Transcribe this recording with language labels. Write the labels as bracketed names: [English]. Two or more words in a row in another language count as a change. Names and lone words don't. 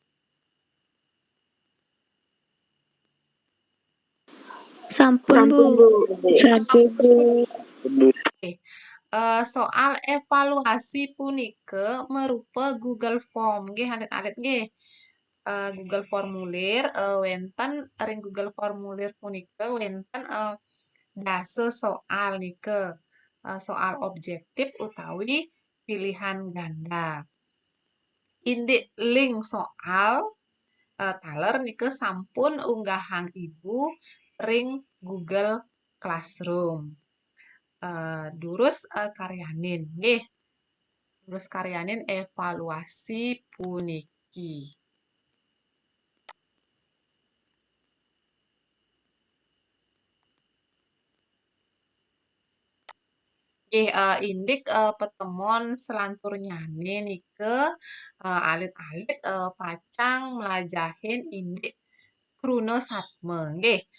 [Balinese] Sampun, Bu. Sampun Bu. Oke. Soal evaluasi punike merupa Google Form nggih alit-alit nggih. Google Formulir wenten ring Google Formulir punike wenten dase soal nike. [Indonesian] Soal objektif utawi pilihan ganda. [Balinese] Indik link soal taler nike sampun unggahang Ibu ring Google Classroom. Durus karyanin nggih. Durus karyanin evaluasi puniki. Nggih indik petemon selantur nyane nike alit-alit pacang melajahin indik Kruno Satme nggih.